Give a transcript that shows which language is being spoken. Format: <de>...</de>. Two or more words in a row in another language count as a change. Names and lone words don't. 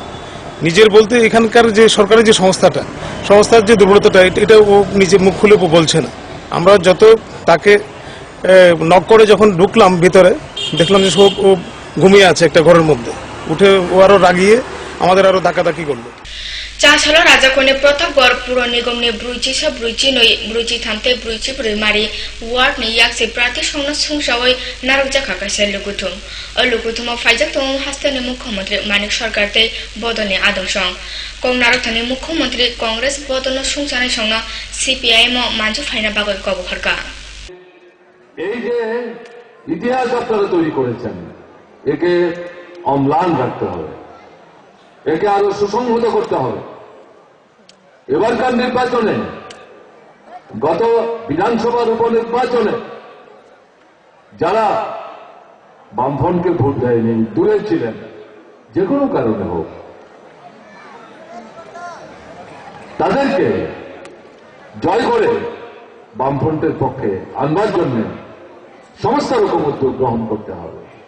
<bn>নিজের বলতে এখানকার যে সরকারি যে সংস্থার যে দুর্বলতাটা, এটা ও নিজে মুখ খুলে বলছে না। আমরা যত তাকে নক করে যখন ঢুকলাম ভিতরে, দেখলাম যে সব ও ঘুমিয়ে আছে একটা ঘরের মধ্যে। উঠে ও আরো রাগিয়ে আমাদের আরো দাকাদাকি করলো।</bn> <brx>चासलो राजाकोनि प्रतापगढ़ पुर निगमनि ब्रुइजिसा ब्रुइजिनै ब्रुइजि थामते ब्रुइजि ब्रुइमारि वार्डनि याक्से प्रार्थी संनो सुंसावै नारकजाखा कासे लुगुथुम लुगुथुमाव फाइजाक दं हास्तानि मुख्यमंत्री मानिक सरकारते बदनि आदमसं कं नारकथानि मुख्यमंत्री कांग्रेस बदन सुंसानाय संनो सीपीआईएम मानजु फाइना बागै कबहरका</brx> <bn>এই যে ইতিহাস আপনারা তৈরি করেছেন, একে অম্লান রাখতে হবে, একে আরো সুসংহত করতে হবে। এবারকার নির্বাচনে, গত বিধানসভার উপনির্বাচনে যারা বামফ্রন্টকে ভোট দেয়নি, দূরে ছিলেন, যে কোনো কারণে হোক, তাদেরকে জয় করে বামফ্রন্টের পক্ষে আনবার জন্য সমস্ত রকম উদ্যোগ গ্রহণ করতে হবে।</bn>